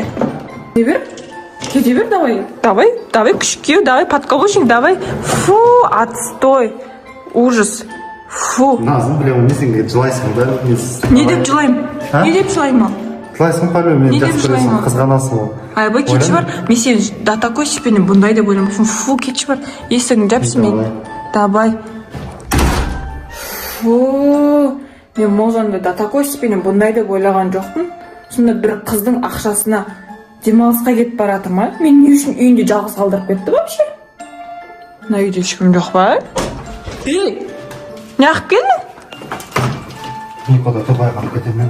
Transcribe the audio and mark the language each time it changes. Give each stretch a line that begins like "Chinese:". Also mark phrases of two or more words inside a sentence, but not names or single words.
Kazakh: Кете бер, давай. Давай, күшік кеу, давай, подкаблучник, давай.
Russian: Фу, отстой. Ужас. Фу.
Kazakh: Назым, білем, не сен жылайсың да? Не деп жылаймын? Не деп жылаймын? Жылайсың па, мен жақсы көресің, қызғанасың ол. Айбай, кетші бар. Мен сен
Russian: до такой степени
Kazakh: бұндай деп ойламаппын. Фу, кетші бар. Есігін жапшы мен. Давай. Фу. Мен Молжанды
Russian: до такой степени
Kazakh: бұндай деп ойлаған жоқпын. Сонда бір қыздың ақшасына демалысқа кетіп баратыр ма? Мен не үшін үйінде жалғыз қалдырып кетті вообще? Мына үйде ешкім жоқ па? Не ақып келдің? Микода Дубайға алып кетемін.